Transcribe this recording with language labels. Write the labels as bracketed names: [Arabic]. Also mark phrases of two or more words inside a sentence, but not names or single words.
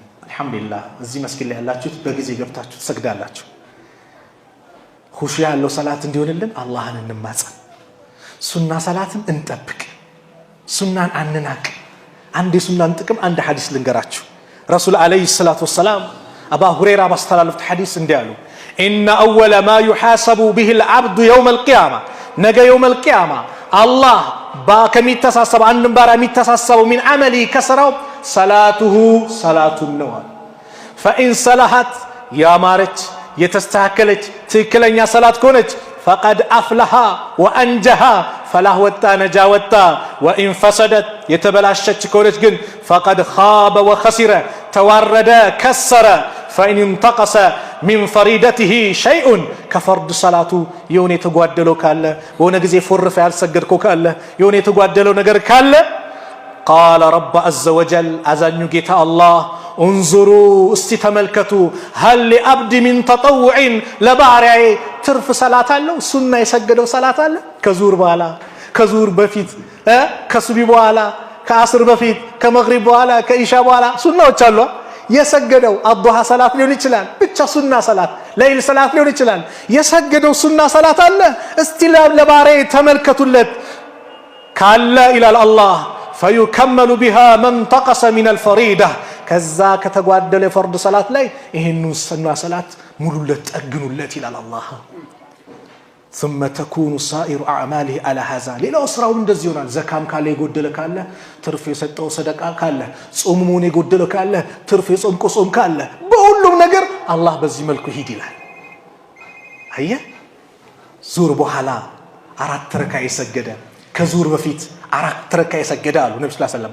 [Amharic] አልহামዱሊላህ እዚህ መስጊድ ላይ ያላችሁት በጊዜ ገብታችሁ ትሰግዳላችሁ። ሁሹ ያለው ሰላት እንዲሆንልን አላህን እንማጸን። ሱና ሰላትን እንጠብቅ። ሱናን አንናቅ። አንድ የሱናን ጥቅም አንድ ሐዲስ ልንገራችሁ። ረሱል [Arabic] عليه الصلاة والسلام [Amharic] አባ ሁረይራ ባስተላለፉት ሐዲስ እንዲያሉ [Arabic] إن أول ما يحاسب به العبد يوم القيامه [Amharic] ነገ [Arabic] يوم القيامه [Amharic] አላህ ከሚተሳሰበው አንድም ባሪያ የሚተሳሰበው [Arabic] من عمل [Amharic] ከስራው ሰላቱሁ ሰላቱን ነው። [Arabic] فإن صلحت [Amharic] ያማረች የተስተካከለች ትክክለኛ ሰላት ከሆነች [Arabic] فقد أفلح وأنجح فلاح [Amharic] ወጣ ነጃ ወጣ። [Arabic] وإن فسدت [Amharic] የተበላሸች ከሆነች ግን [Arabic] فقد خاب وخسر [Amharic] ተዋረደ ከሰረ። [Arabic] فإن انتقص من فريدته شيء [Amharic] ከፈርድ ሰላቱ የሆነ የተጓደለው ካለ በሆነ ጊዜ ፎርፈ ያልሰገድከው ካለ የሆነ የተጓደለው ነገር ካለ [Arabic] قال رب عز وجل [Amharic] አዛኙ ጌታ አላህ انظروا እስቲ ተመልከቱ [Arabic] هل لعبد من تطوع [Amharic] ለባሪያዬ ትርፍ ሰላት አለው ሱና የሰገደው ሰላት አለ ከዙር በኋላ ከዙር በፊት ከሱቢ በኋላ ከአስር በፊት ከመግሪብ በኋላ ከኢሻ በኋላ ሱናዎች አሉ የሰገደው አዱሃ ሰላት ሊሆን ይችላል ብቻ ሱና ሰላት ለይል ሰላት ሊሆን ይችላል የሰገደው ሱና ሰላት አለ እስቲ ለባሪያዬ ተመልከቱለት ካለ [Arabic] إلا الله فيكمل بها من انتقص من الفريضه [Amharic] ከዛ ከተጓደለ ፈርድ ሰላት ላይ ይሄን ሱና ሰላት ሙሉለት ጠግኑለት ይላል አላህ [Arabic] ثم تكون سائر اعماله على هذا [Amharic] ሌላው ስራው እንደዚህ ይሆናል ዘካም ካለ የጎደለ ካለ ትርፍ የሰጠው ሰደቃ ካለ ጾሙን የጎደለ ካለ ትርፍ የጾምቆ ጾም ካለ በሁሉም ነገር አላህ በዚህ መልኩ ሂድ ይላል። አየ ዙር በኋላ 4 ረካ የሰገደ ከዙር በፊት 4 ረካ የሰገደ አሉ ነብዩ [Arabic] صلى الله عليه وسلم